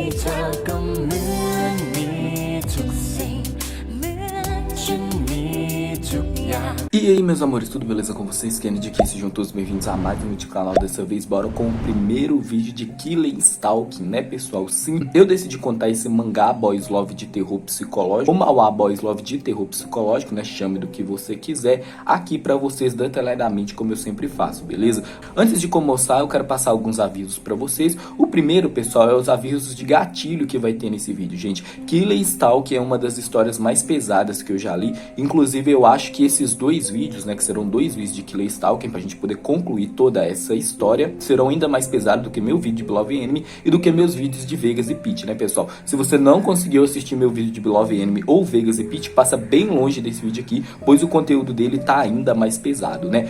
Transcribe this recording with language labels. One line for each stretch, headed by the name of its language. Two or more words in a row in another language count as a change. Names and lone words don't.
Thai: ธอก็เหมือนมีทุกสิ่งเหมือนฉันมีทุกอย่าง
Portuguese: E aí, meus amores, tudo beleza com vocês? Kennedy aqui, sejam todos bem-vindos a mais um vídeo do canal. Dessa vez, bora com o primeiro vídeo de Killing/Stalking, né, pessoal? Sim, eu decidi contar esse mangá
English: Boys Love
Portuguese: de terror psicológico, ou Manhwa
English: Boys Love
Portuguese: de terror psicológico, né, chame do que você quiser, aqui pra vocês detalhadamente, como eu sempre faço, beleza? Antes de começar, eu quero passar alguns avisos pra vocês. O primeiro, pessoal, é os avisos de gatilho que vai ter nesse vídeo, gente. Killing/Stalking é uma das histórias mais pesadas que eu já li, inclusive eu acho que esses dois vídeos, né, que serão dois vídeos de Killing/Stalking pra gente poder concluir toda essa história, serão ainda mais pesados do que meu vídeo de Beloved Enemy e do que meus vídeos de Vegas e Peach, né, pessoal? Se você não conseguiu assistir meu vídeo de Beloved Enemy ou Vegas e Peach, passa bem longe desse vídeo aqui, pois o conteúdo dele tá ainda mais pesado, né?